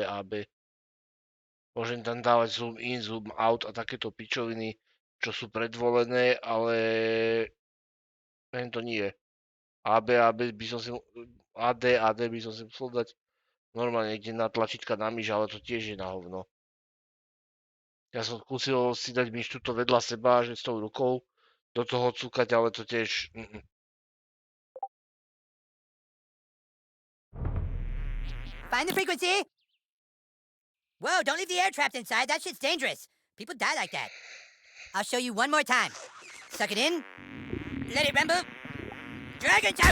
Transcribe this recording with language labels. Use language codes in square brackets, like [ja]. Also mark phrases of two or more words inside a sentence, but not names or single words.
[sk] Môžem tam dávať [en] zoom in, zoom out [sk] a takéto pičoviny, čo sú predvolené, ale to nie. AD by som si musel dať normálne niekde na tlačítka na myš, ale to tiež je na hovno. Ja som skúsil si dať myš tuto vedľa seba, že s tou rukou do toho cúkať, ale to tiež... [en] Find the frequency. Whoa, don't leave the air trapped inside. That shit's dangerous. People die like that. I'll show you one more time. Suck it in. Let it rumble. Dragon shout!